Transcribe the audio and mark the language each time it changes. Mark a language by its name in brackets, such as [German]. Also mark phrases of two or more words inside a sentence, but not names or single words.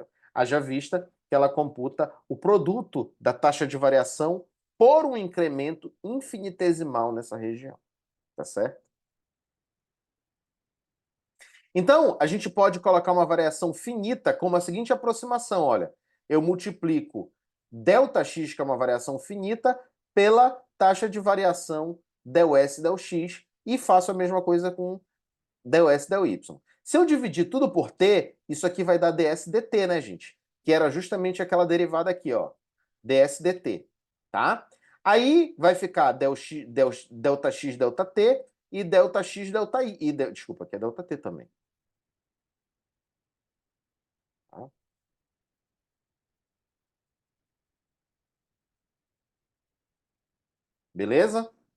[Portuguese] Haja vista que ela computa o produto da taxa de variação por um incremento infinitesimal nessa região. Tá certo? Então, a gente pode colocar uma variação finita como a seguinte aproximação, olha. Eu multiplico ΔX, que é uma variação finita, pela taxa de variação del S, del X, e faço a mesma coisa com del S, del Y. Se eu dividir tudo por t, isso aqui vai dar ds dt, né, gente? Que era justamente aquela derivada aqui, ó, ds dt, tá? Aí vai ficar delta x, delta t e delta x, delta y. Desculpa, aqui é delta t também. Tá? Beleza?